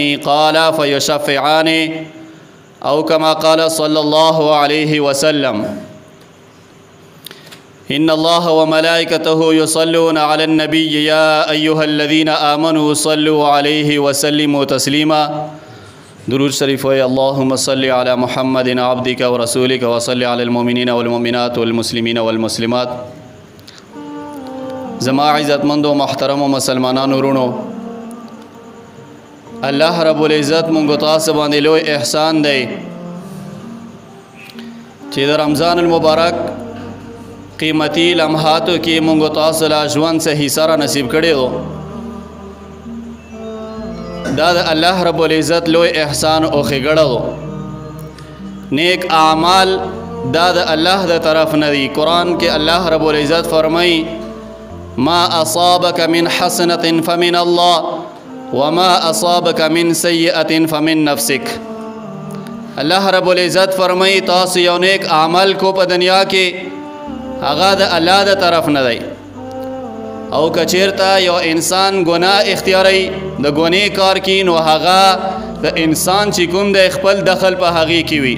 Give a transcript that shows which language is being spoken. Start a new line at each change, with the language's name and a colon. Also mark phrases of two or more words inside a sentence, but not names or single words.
Arabic: قال: فيشفعان أو كما قال صلى الله عليه وسلم. إن الله وملائكته يصلون على النبي يا أيها الذين آمنوا صلوا عليه وسلموا تسليما.
Urdu: درود شریف ہے.
Arabic: اللهم صل على محمد عبدك ورسولك وصل على المؤمنين والمؤمنات والمسلمين والمسلمات.
Pashto: زما عزت مندو محترم و مسلمانانو ورونو، الله رب العزت مونږ تاسو باندې لوی احسان دی چې د رمضان المبارک قیمتي لمحاتو کې مونږ تاسو لا ژوند صحیح سره نصیب کړی و. دا د الله رب العزت لوی احسان او ښېګړه و. نیک اعمال دا د الله د طرف نه دي. قرآن کې الله رب العزت فرمایي:
Arabic: ما أصابك من حسنة فمن الله وما أصابك من سيئة فمن نفسك.
Pashto: الله رب العزت فرمایي تاسو یو نیک عمل کو په دنیا کې هغه د الله د طرف نه دی، او کچیرته یو انسان ګناه اختیاري د ګناه کار کوي نو هغه د انسان چې کوم د خپل دخل په هغې کې وي.